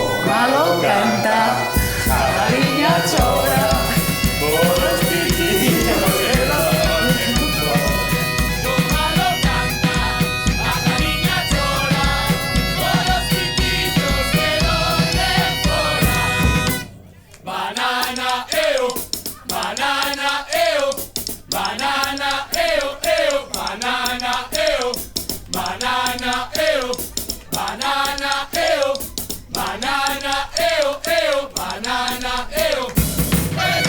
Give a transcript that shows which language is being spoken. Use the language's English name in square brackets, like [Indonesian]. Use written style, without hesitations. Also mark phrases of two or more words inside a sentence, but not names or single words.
[Galician] galo canta, a galiña chora, polos pitiños que dormen fora. O galo canta, a galiña chora, polos pitiños que dormen fora. [English] Banana, banana, banana, banana, banana, banana, banana, banana,